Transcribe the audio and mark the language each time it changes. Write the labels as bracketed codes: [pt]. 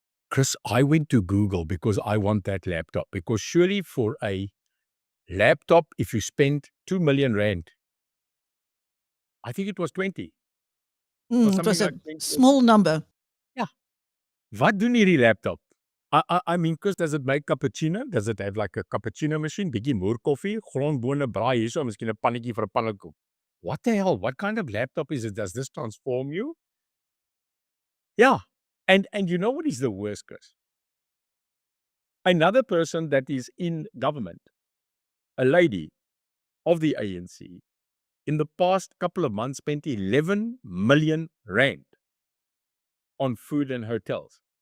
[en] Chris, I went to Google because I want that laptop. Because surely for a laptop, if you spend 2 million rand, I think it was 20. Or It was something a like 20. small number. Yeah. [af] Wat doen hierdie laptop? [en] I mean, Chris, does it make cappuccino? Does it have like a cappuccino machine? [af] Bietjie moer koffie, grondbone braai hierso, miskien 'n pannetjie vir 'n pannekoek. [en] What the hell? What kind of laptop is it? Does this transform you? Yeah. And you know what is the worst, Chris? Another person that is in government, a lady of the ANC, in the past couple of months spent 11 million rand on food and hotels.